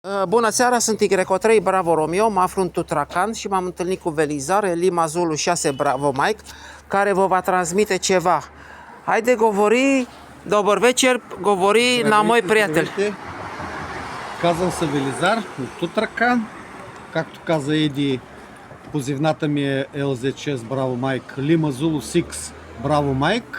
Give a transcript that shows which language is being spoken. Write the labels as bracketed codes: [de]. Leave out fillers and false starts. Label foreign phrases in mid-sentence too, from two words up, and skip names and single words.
[ro] Bună seara, sunt Y3 Bravo Romeo, mă aflu în Tutracan și m-am întâlnit cu Velizar, Lima Zulu 6 Bravo Mike, care vă va transmite ceva. [bg] Хайде говори, добър вечер, говори на мой приятел. Казвам се Велизар от Тутракан. Както каза Еди, позивната ми е LZ6 Браво Майк, Лима Зулу 6 Браво Майк.